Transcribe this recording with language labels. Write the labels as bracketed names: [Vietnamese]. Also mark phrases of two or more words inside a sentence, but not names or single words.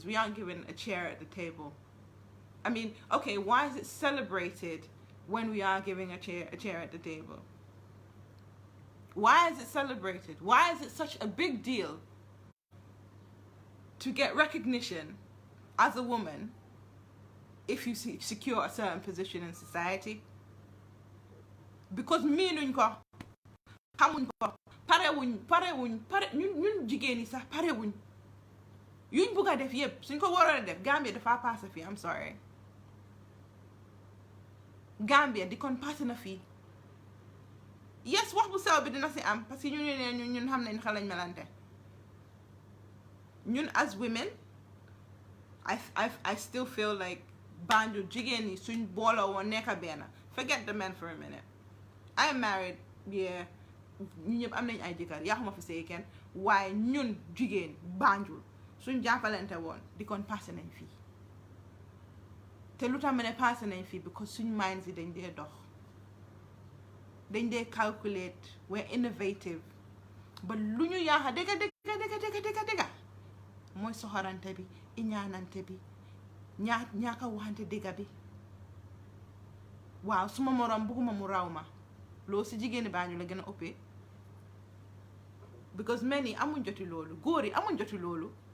[English] We aren't given a chair at the table. I mean, okay, why is it celebrated when we are giving a chair at the table? Why is it celebrated? Why is it such a big deal to get recognition as a woman if you secure a certain position in society? [Wolof] Because ñun jigéen yi sax parewuñ yuñ bugg a def yépp suñ ko waroon a def Gambia dafa passé fii. [English] I'm sorry. [Wolof] Gambia di kon passé na fii. Yes, wax bu sew bi dina si am [French] parce que [Wolof] ñun xam nañ xalañ melante. Ñun [English] as women, I still feel like [Wolof] Banjo jigéen yi suñ booloo woon nekk benn. [English] Forget the men for a minute. I am married, yeah. [Wolof] Ñun ñëpp am nañ ay jëkkër yaxuma fi sey kenn waaye ñun jigéen Banjul suñ jàppalante woon di kon passé nañ fii. Te lu tax ma ne passé nañ fii because suñ minds yi dañ dee calculate, [English] we're innovative. [Wolof] ba lu ñu yaaxa dëgga mooy soxorante bi iñaanante bi ñaaka waxante dëgga bi waaw suma morom bëgguma mu raw ma loo si jigéeni Banjul la gën a ëppee because men yi amuñ joti loolu góor yi amuñ joti loolu